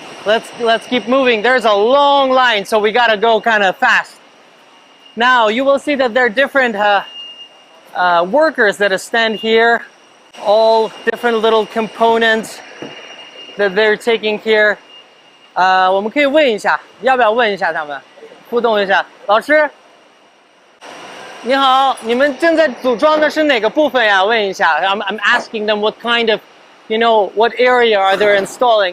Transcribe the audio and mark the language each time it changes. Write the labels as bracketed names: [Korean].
[English] Let's keep moving. There's a long line, so we gotta go kind of fast. Now you will see that there are different workers that stand here, all different little components that they're taking here. [Chinese] 我们可以问一下，要不要问一下他们，互动一下？老师，你好，你们正在组装的是哪个部分呀？问一下。 [English] I'm asking them what kind of, you know, what area are they installing?